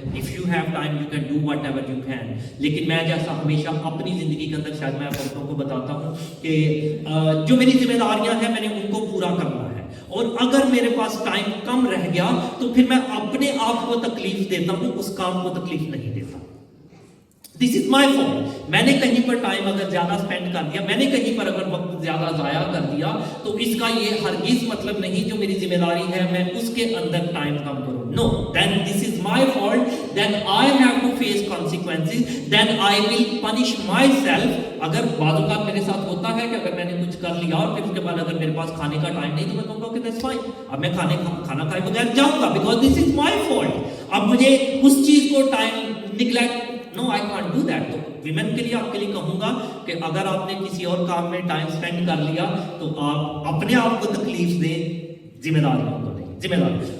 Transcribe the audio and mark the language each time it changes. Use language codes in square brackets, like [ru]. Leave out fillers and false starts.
[en] if you have time you can [ur] do what ever you can. لیکن میں جیسا ہمیشہ اپنی زندگی کے اندر شاید میں عورتوں کو بتاتا ہوں کہ جو میری ذمہ داریاں ہیں میں نے ان کو پورا کرنا ہے, اور اگر میرے پاس ٹائم کم رہ گیا تو پھر میں اپنے آپ کو تکلیف دیتا ہوں, اس کام کو تکلیف نہیں دیتا. [en] This is my fault. [ur] میں نے کہیں پر ٹائم اگر زیادہ اسپینڈ کر دیا, میں نے کہیں پر اگر وقت زیادہ ضائع کر دیا, تو اس کا یہ ہرگز مطلب نہیں جو میری ذمہ داری ہے میں اس کے اندر ٹائم کم کروں. [en] No, then this is my fault, then I have to face consequences, then I will punish myself. [ur] اگر بعض اوقات میرے ساتھ ہوتا ہے کہ اگر میں نے کچھ کر لیا اور پھر اس کے بعد اگر میرے پاس کھانے کا ٹائم نہیں تو میں کہوں گا کہ [en] that's fine, [ur] اب میں کھانا کھائے بغیر جاؤں گا [en] because this is my fault. [ur] اب مجھے اس چیز کو time neglect, [en] no I can't do that. [ur] تو ویمن کے لیے آپ کے لیے کہوں گا کہ اگر آپ نے کسی اور کام میں ٹائم سپینڈ کر لیا تو آپ اپنے آپ کو تکلیف دیں, ذمہ داریوں کو نہیں, ذمہ داری.